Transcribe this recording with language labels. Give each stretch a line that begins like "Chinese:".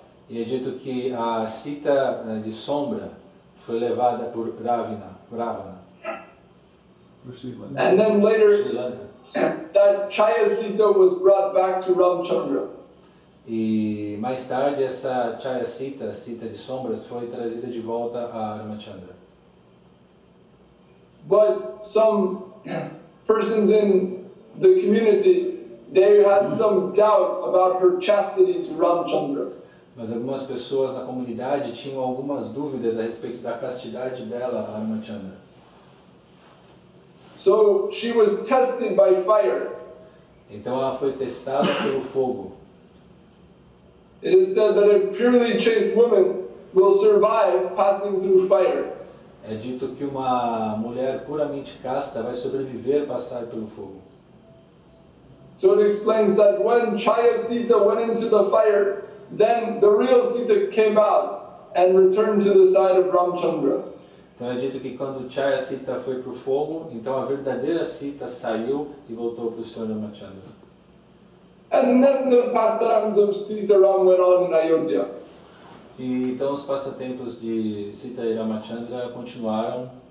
Portuguese: E é dito que a Sita de sombra foi levada por Ravana.
English: And then later, Sri Lanka. that Chaya Sita was brought back to Ramchandra.
Portuguese: E mais tarde essa Chaya Sita, Sita de sombras, foi trazida de volta a Ramachandra.
English: But some persons in the community, they had some doubt about her chastity to Ramchandra.
Portuguese: Mas algumas pessoas na comunidade tinham algumas dúvidas a respeito da castidade dela a Ramachandra.
English: So she was tested by fire.
Portuguese: Então ela foi testada pelo fogo.
English: It is said that a purely chaste woman will survive passing through fire.
Portuguese: É dito que uma mulher puramente casta vai sobreviver passar pelo fogo.
English: So it explains that when Chaya Sita went into the fire, then the real Sita came out and returned to the side of Ramchandra.
Portuguese: Então é dito que quando Chaya Sita foi para o fogo, então a verdadeira Sita saiu e voltou para o Sr. Ramachandra.
English: And then the pastimes of Sitaram went on in Ayodhya.
Portuguese: E então os passatempos de Sita e Ramachandra continuaram.